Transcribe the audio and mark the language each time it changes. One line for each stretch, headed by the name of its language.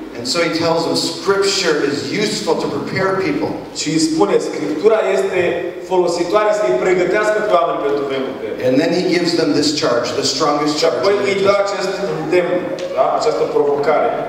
English: And so he tells them Scripture is useful to prepare people.
Romanian: Și îi spune, Scriptura este folositoare să-i pregătească pe oameni pentru vremuri grele.
English: And then he gives them this charge, the strongest charge.
Romanian: Apoi îi dă acest îndemn, da? Această provocare.